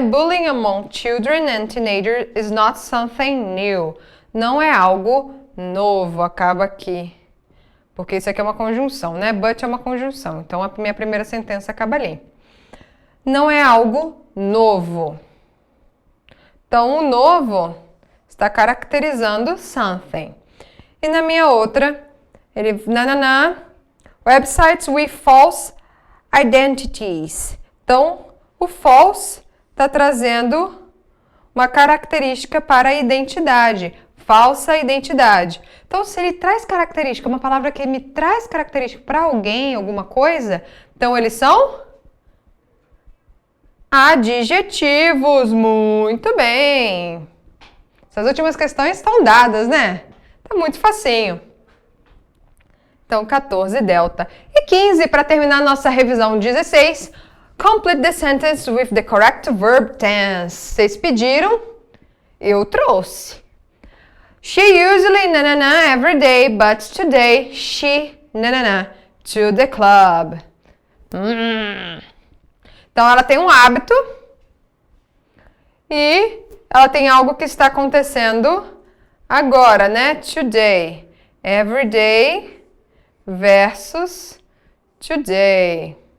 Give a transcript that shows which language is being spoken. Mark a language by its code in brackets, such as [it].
[en] Bullying among children and teenagers is not something new. [pt] Não é algo novo, acaba aqui. Porque isso aqui é uma conjunção, né? But é uma conjunção. Então, a minha primeira sentença acaba ali. Não é algo novo. Então, o novo está caracterizando something. E na minha outra, ele... [en] Websites with false identities. [pt] Então, o false está trazendo uma característica para a identidade. Falsa identidade. Então, se ele traz característica, uma palavra que me traz característica para alguém, alguma coisa, então eles são adjetivos. Muito bem. Essas últimas questões estão dadas, né? Tá muito facinho. Então, 14 delta. E 15, para terminar a nossa revisão 16. [en] Complete the sentence with the correct verb tense. [pt] Vocês pediram, eu trouxe. [en] She usually every day, but today she to the club. [pt] Então ela tem um hábito e ela tem algo que está acontecendo agora, né? Today. [en] Every day versus today.